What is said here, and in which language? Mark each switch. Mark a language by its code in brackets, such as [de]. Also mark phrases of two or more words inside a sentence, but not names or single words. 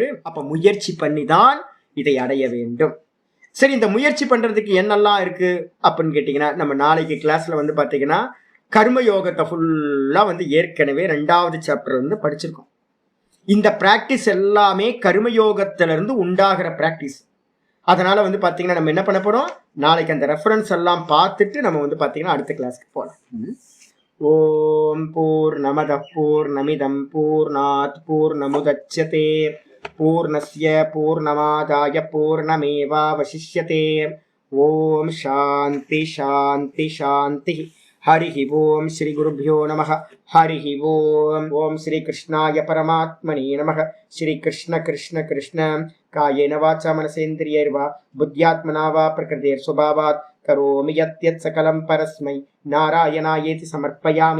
[ta] அப்ப முயற்சி பண்ணி தான் இதை அடைய வேண்டும். சரி, இந்த முயற்சி பண்றதுக்கு என்னெல்லாம் இருக்கு அப்படின்னு கேட்டீங்கன்னா நம்ம நாளைக்கு கிளாஸ்ல வந்து பாத்தீங்கன்னா கர்மயோகத்தை ஃபுல்லா வந்து ஏற்கனவே 2வது சாப்டர் வந்து படிச்சிருக்கோம். இந்த பிராக்டிஸ் எல்லாமே கர்மயோகத்திலிருந்து உண்டாகிற பிராக்டிஸ். அதனால வந்து பாத்தீங்கன்னா நம்ம என்ன பண்ண போறோம், நாளைக்கு அந்த ரெஃபரன்ஸ் எல்லாம் பார்த்துட்டு நம்ம வந்து பாத்தீங்கன்னா அடுத்த கிளாஸ்க்கு போகலாம். [sa] ॐ पूर्णमदः पूर्णमिदं पूर्णात् पूर्णमुदच्यते पूर्णस्य पूर्णमादाय पूर्णमेवावशिष्यते. ॐ शान्तिः शान्तिः शान्तिः. हरि ॐ श्री गुरुभ्यो नमः। हरि ॐ. ॐ श्री कृष्णाय परमात्मने नमः. श्री कृष्ण कृष्ण कृष्ण कायेन वाचा मनसेन्द्रियैर्वा बुद्ध्यात्मना वा प्रकृतेः स्वभावात् करोमि यद्यत् सकलं परस्मै नारायणायेति समर्पयामि.